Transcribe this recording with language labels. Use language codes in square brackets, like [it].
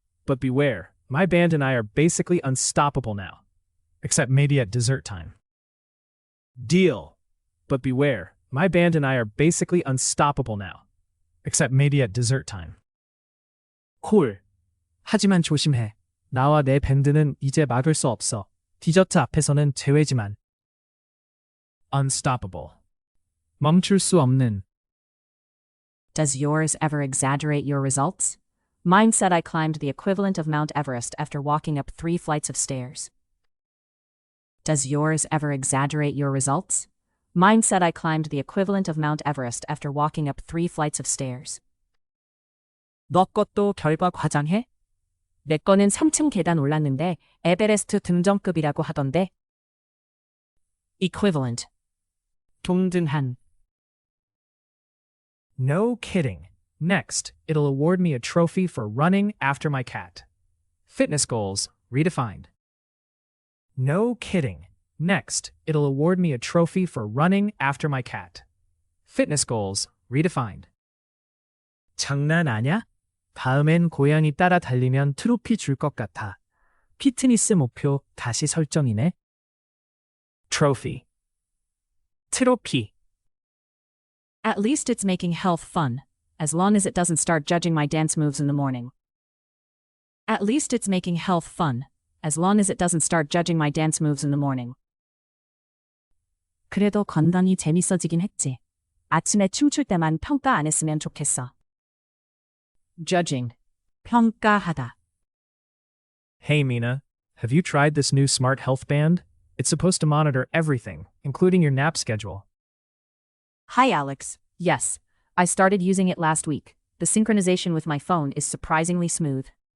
[en] But beware, my band and I are basically unstoppable now. Except maybe at dessert time. Deal. But beware, my band and I are basically unstoppable now. Except maybe at dessert time. [ko] 콜. 하지만 조심해. 나와 내 밴드는 이제 막을 수 없어. 디저트 앞에서는 제외지만. [en] Unstoppable. [ko] 멈출 수 없는. [en] Does yours ever exaggerate your results? Mine said I climbed the equivalent of Mount Everest after walking up 3 flights of stairs. Does yours ever exaggerate your results? Mine said I climbed the equivalent of Mount Everest after walking up 3 flights of stairs. [ko] 너 것도 결과 과장해? 내 거는 3층 계단 올랐는데 에베레스트 등정급이라고 하던데. [en] Equivalent. [ko] 동등한. [en] No kidding. Next, it'll award me a trophy for running after my cat. Fitness goals redefined. No kidding. Next, it'll award me a trophy for running after my cat. Fitness goals redefined. [ko] 장난 아냐? 다음엔 고양이 따라 달리면 트로피 줄 것 같아. 피트니스 목표 다시 설정이네. [en] Trophy. [ko] 트로피. [en] At least it's making health fun, as long as it doesn't start judging my dance moves in the morning. At least it's making health fun, as long as it doesn't start judging my dance moves in the morning. [ko] 그래도 건강이 재밌어지긴 했지. 아침에 춤출 때만 평가 안 했으면 좋겠어. [en] Judging. [ko] 평가하다. [en] Hey Mina, have you tried this new smart health band? It's supposed to monitor everything, including your nap schedule. Hi Alex. Yes, I started using it last week. The synchronization with my phone is surprisingly smooth.